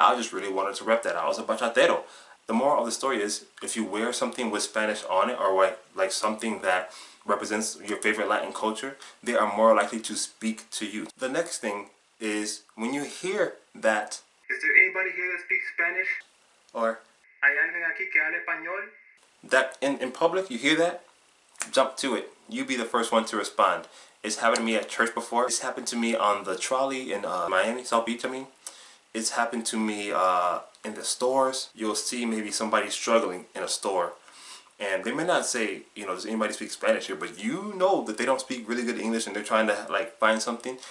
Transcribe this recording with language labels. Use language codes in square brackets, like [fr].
[en] I just really wanted to rep that. I was a bachatero. The moral of the story is, if you wear something with Spanish on it, or like something that represents your favorite Latin culture, they are more likely to speak to you. The next thing is, when you hear that, is there anybody here that speaks Spanish? [es] Or, ¿hay alguien aquí que hable español? [en] That in public, you hear that, jump to it. You be the first one to respond. It's happened to me at church before. It's happened to me on the trolley in Miami, South Beach, I mean. It's happened to me in the stores. You'll see maybe somebody struggling in a store, and they may not say, you know, does anybody speak Spanish here, but you know that they don't speak really good English and they're trying to like find something.